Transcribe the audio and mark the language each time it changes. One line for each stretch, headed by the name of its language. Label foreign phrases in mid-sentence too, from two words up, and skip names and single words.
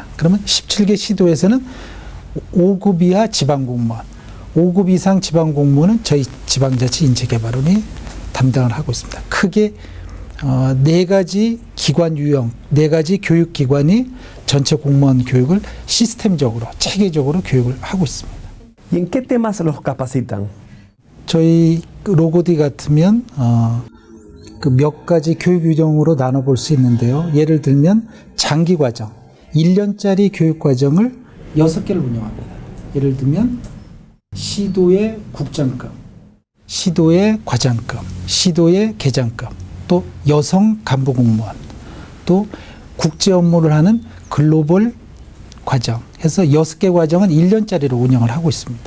Korean: 그러면 17개 시도에서는 5급 이하 지방공무원, 5급 이상 지방공무원은 저희 지방자치 인재개발원이 담당을 하고 있습니다. 크게 4가지 기관 유형, 4가지 교육기관이 전체 공무원 교육을 시스템적으로, 체계적으로 교육을 하고 있습니다.
Spanish: ¿Y en qué temas los capacitan?
Korean: 저희 로고디 같으면 그 몇 가지 교육 유형으로 나눠볼 수 있는데요. 예를 들면 장기 과정, 1년짜리 교육 과정을 6개를 운영합니다. 예를 들면 시도의 국장급, 시도의 과장급, 시도의 계장급, 또 여성 간부 공무원, 또 국제 업무를 하는 글로벌 과정 해서 6개 과정은 1년짜리로 운영을 하고 있습니다.